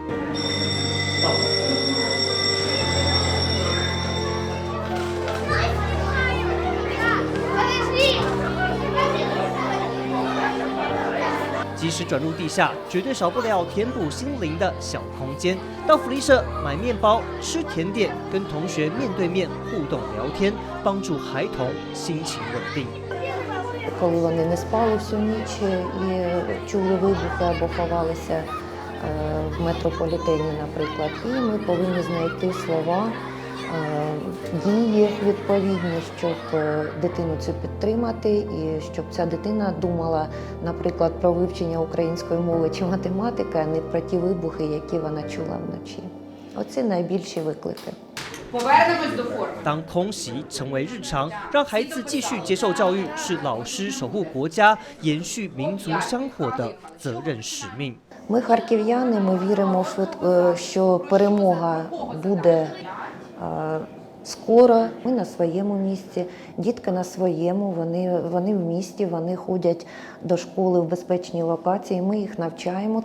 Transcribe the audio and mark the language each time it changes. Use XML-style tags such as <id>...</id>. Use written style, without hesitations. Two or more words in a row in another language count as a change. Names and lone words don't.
<zh>即使转入地下，绝对少不了填补心灵的小空间。到福利社买面包、吃甜点，跟同学面对面互动聊天，帮助孩童心情稳定。</zh> <uk>Коли вони не спали всю ніч і чули вибухи або ховалися в метрополітені, наприклад, і ми повинні знайти слова, дії відповідні, щоб дитину цю підтримати і щоб ця дитина думала, наприклад, про вивчення української мови чи математики, а не про ті вибухи, які вона чула вночі. Оце найбільші виклики.</uk> <zh>当空袭成为日常，让孩子继续接受教育，是老师守护国家、延续民族香火的责任使命。</zh> <uk>Ми харків'яни, ми віримо, що перемога буде скоро. Ми на своєму місці, дітки на своєму, вони в місті, вони ходять до школи в безпечній локації, ми їх навчаємо.</uk>